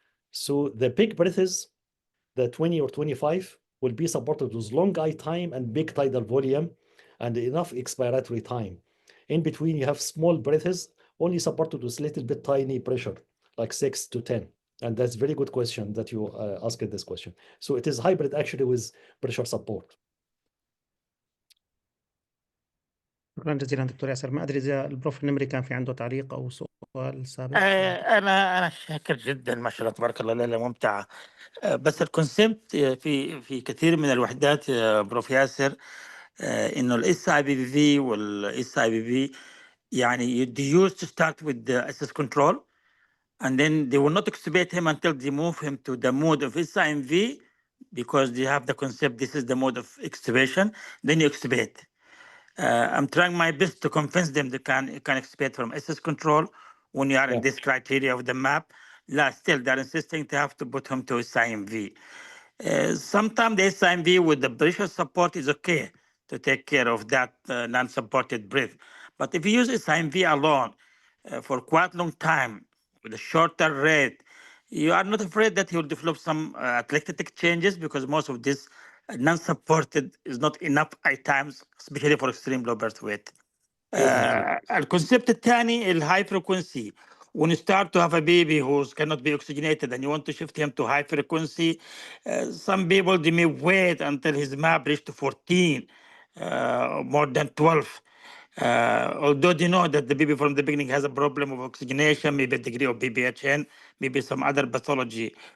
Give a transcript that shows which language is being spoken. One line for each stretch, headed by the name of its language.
English: So the big breaths, the 20 or 25, will be supported with long I time and big tidal volume and enough expiratory time. In between, you have small breaths, only supported with little bit tiny pressure, like 6 to 10. And that's very good question that you asked this question. So it is hybrid actually with pressure support.
Arabic: شكرا جزيلا دكتور ياسر. ما ادري اذا البروف النمري كان في عنده تعليق او سؤال سابق. انا شاكر جدا، ما شاء الله تبارك الله، ليله ممتعه. بس الكونسيبت في كثير من الوحدات بروف ياسر، انه الاس اي بي في والاس اي بي في يعني
English: they used to start with the access control and then they will not extubate him until they move him to the mode of SIMV because they have the concept this is the mode of extubation, then you extubate. I'm trying my best to convince them they can extubate from SS control when you are in this criteria of the map. Still, they're insisting they have to put him to SIMV. Sometimes the SIMV with the pressure support is okay to take care of that non-supported breath. But if you use SIMV alone for quite long time with a shorter rate, you are not afraid that he will develop some atelectatic changes because most of this non-supported is not enough at times, especially for extreme low birth weight.
Arabic: الكونسيبت الثاني الهاي frequency.
English: When you start to have a baby who cannot be oxygenated and you want to shift him to high frequency, some people they may wait until his MAP reach to 14, more than 12. Although they know that the baby from the beginning has a problem of oxygenation, maybe a degree of BPHN, maybe some other pathology.